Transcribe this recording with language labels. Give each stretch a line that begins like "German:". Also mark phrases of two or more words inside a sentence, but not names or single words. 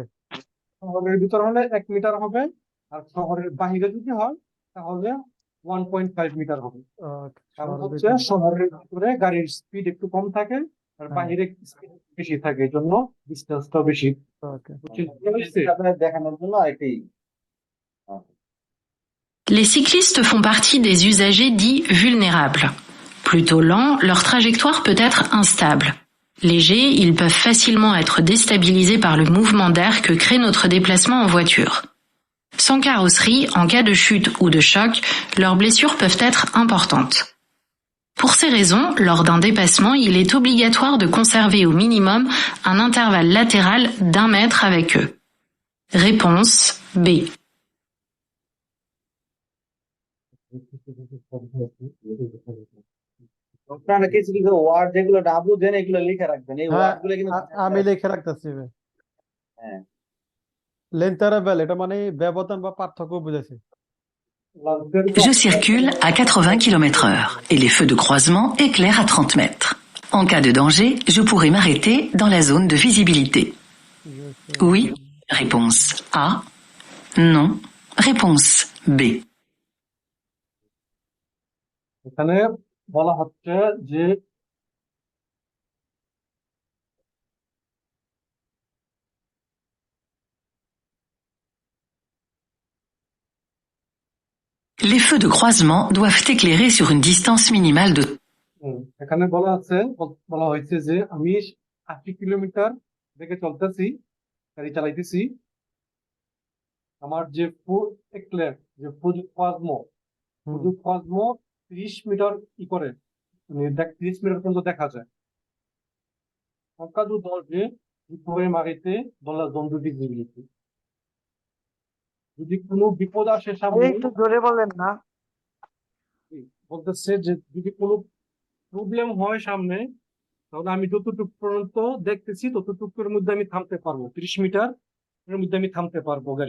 Bangla: শহরের ভিতর হলে 1 মিটার হবে, আর শহরের বাহিরে যদি হয় তাহলে 1.5 মিটার হবে। কারণ হচ্ছে শহরের ভিতরে গাড়ির স্পিড একটু কম থাকে আর বাহিরে স্পিড বেশি থাকে, এই জন্য ডিসটেন্সটা বেশি। দেখানোর জন্য এটাই।
French: Les cyclistes font partie des usagers dits vulnérables. Plutôt lents, leur trajectoire peut être instable. Légers, ils peuvent facilement être déstabilisés par le mouvement d'air que crée notre déplacement en voiture. Sans carrosserie, en cas de chute ou de choc, leurs blessures peuvent être importantes. Pour ces raisons, lors d'un dépassement, il est obligatoire de conserver au minimum un intervalle latéral d'1 mètre avec eux. Réponse B.
Bangla: আপনারা কিছু কিছু ওয়ার্ড যেগুলো না বুঝেন এগুলো লিখে রাখবেন, এই হ্যাঁ, ওয়ার্ড গুলো কিন্তু আমি লিখে রাখতেছি ভাই। হ্যাঁ লেন্থেরাবেল এটা মানে ব্যবধান বা পার্থক্য বুঝাইছে।
French: Je circule à 80 km/h et les feux de croisement éclairent à 30 mètres. En cas de danger, je pourrais m'arrêter dans la zone de visibilité. Oui, réponse A. Non, réponse B.
Bangla: এখানে বলা হচ্ছে যে
French: Les feux de croisement doivent éclairer sur une distance minimale de
Bangla: এখানে বলা হয়েছে যে আমি 80 কিলোমিটার বেগে চলতেছি, গাড়ি চালাইতেছি। আমার যে ফুড ক্লাজমো 30 মিটার করে, মানে 30 মিটার পর্যন্ত দেখা যায়।
French: En cas de danger, vous pourrez m'arrêter dans la zone de visibilité.
Bangla: যদি কোনো বিপদ আসে সামনে, একটু জোরে বলেন না। বলতেছে যে যদি কোনো প্রবলেম হয় সামনে, তাহলে আমি যতটুকু পর্যন্ত দেখতেছি ততটুকুর মধ্যে আমি থামতে পারবো, 30 মিটার এর মধ্যে আমি থামতে পারবো গাড়ি।